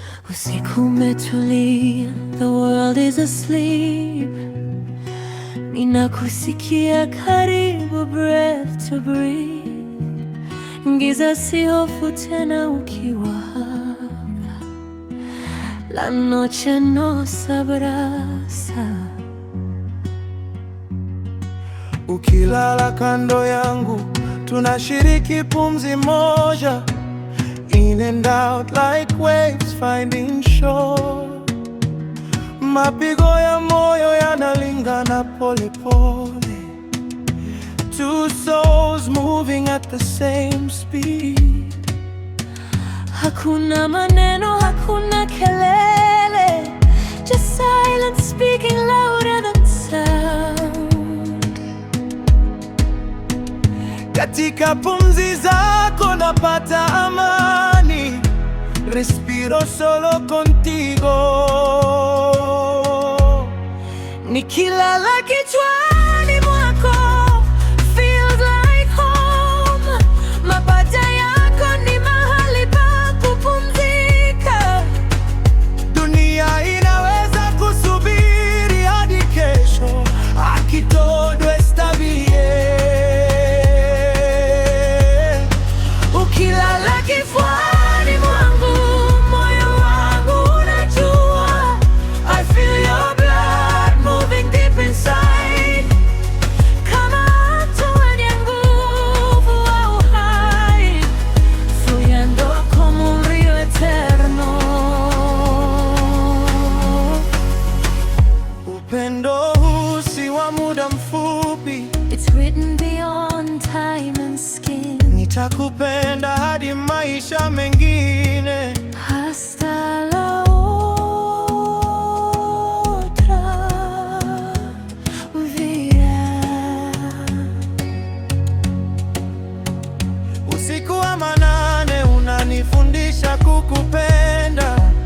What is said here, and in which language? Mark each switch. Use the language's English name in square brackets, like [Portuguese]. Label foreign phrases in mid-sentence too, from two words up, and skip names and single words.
[Swahili] Usiku umetulia, [English] the world is asleep. [Swahili] Ninakusikia karibu, [English] breath to breathe. [Swahili] Giza si hofu tena ukiwa hapa. [Spanish] La noche nos abraza. [Swahili] Ukilala kando yangu, tunashiriki pumzi moja. [English] In and out like waves finding shore. [Swahili] Mapigo ya moyo yanalingana pole pole. [English] Two souls moving at the same speed. [Swahili] Hakuna maneno, hakuna kelele. [English] Just silence speaking louder than sound. [Swahili] Katika pumzi zako napata amani. [Spanish] Respiro solo contigo. [Swahili] Nikilala kichwani mwako, [English] feels like home. [Swahili] Mapaja yako ni mahali pa kupumzika. Dunia inaweza kusubiri hadi kesho. [Spanish] Aquí todo está bien. [Swahili] Ukilala kifuani mwangu, moyo wangu unajua. [English] I feel your blood moving deep inside. [Swahili] Kama mto wenye nguvu wa uhai, [Spanish] fluyendo como un río eterno. [Swahili] Upendo huu si wa muda mfupi. [English] It's written beyond time and skin. [Swahili] Nitakupenda hadi maisha mengine. [Spanish] Hasta la otra vida. [Swahili] Usiku wa manane unanifundisha kukupenda.